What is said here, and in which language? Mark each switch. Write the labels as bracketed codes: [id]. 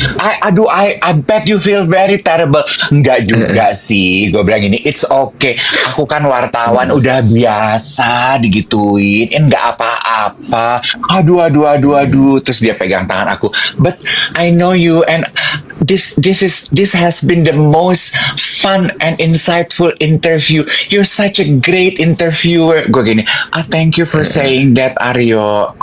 [en] I bet you feel very terrible. [id] Enggak juga sih, gue bilang ini, [en] it's okay. [id] Aku kan wartawan, udah biasa digituin. Enggak apa-apa. Aduh. Terus dia pegang tangan aku. [en] But I know you, and this has been the most fun and insightful interview. You're such a great interviewer. [id] Gue gini, [en] thank you for saying that, Aryo.